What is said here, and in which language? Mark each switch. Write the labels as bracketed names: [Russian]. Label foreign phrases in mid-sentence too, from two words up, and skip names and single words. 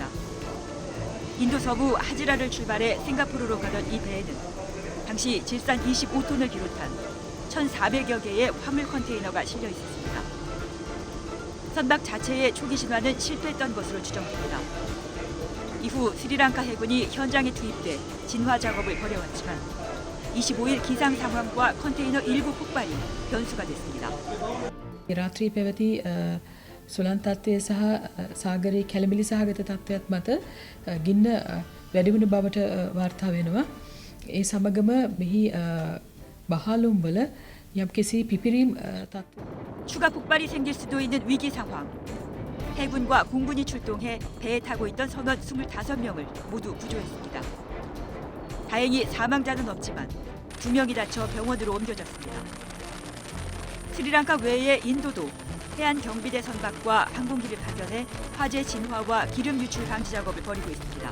[Korean] 인도 서부 하지라를 출발해 싱가포르로 가던 이 배에는 당시 질산 25톤을 비롯한 1,400여 개의 화물 컨테이너가 실려 있었습니다. 선박 자체의 초기 진화는 실패했던 것으로 추정됩니다. 이후 스리랑카 해군이 현장에 투입돼 진화 작업을 벌여왔지만 25일 기상 상황과 컨테이너 일부 폭발이 변수가 됐습니다. [Sinhala] රාත්‍රී පැවති සුළං තත්ත්වය සහ සාගරයේ කැළඹිලි සහගත තත්ත්වයක් මත ගින්න වැඩිවුණු බවට වාර්තා වෙනවා. ඒ සමගම මෙහි බහලුම් වල යම්කිසි පිපිරීම් තත්ත්ව [Korean] 추가 폭발이 생길 수도 있는 위기 상황. 해군과 공군이 출동해 배에 타고 있던 선원 25명을 모두 구조했습니다. 다행히 사망자는 없지만 2명이 다쳐 병원으로 옮겨졌습니다. 스리랑카 외의 인도도 해안 경비대 선박과 항공기를 파견해 화재 진화와 기름 유출 방지 작업을 벌이고 있습니다.